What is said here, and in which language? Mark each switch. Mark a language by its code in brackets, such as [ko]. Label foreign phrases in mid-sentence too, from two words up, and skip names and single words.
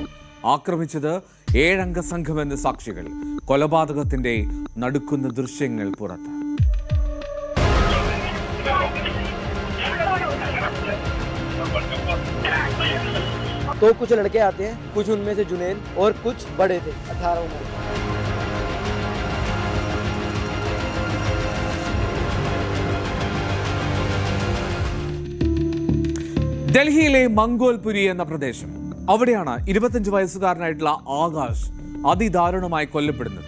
[ml] ആക്രമിച്ചത് 7 അംഗ സംഘമെന്ന് സാക്ഷികൾ. കൊലപാതകത്തിന്റെ നടുക്കുന്ന ദൃശ്യങ്ങൾ പുറത്ത്. [hi] तो कुछ लड़के आते हैं, कुछ उनमें से जुनेल और कुछ बड़े थे 18 उम्र के। [ml] ഡൽഹിയിലെ മംഗോൽപുരി എന്ന പ്രദേശം, അവിടെയാണ് 25 വയസ്സുകാരനായിട്ടുള്ള ആകാശ് അതിദാരുണമായി കൊല്ലപ്പെടുന്നത്.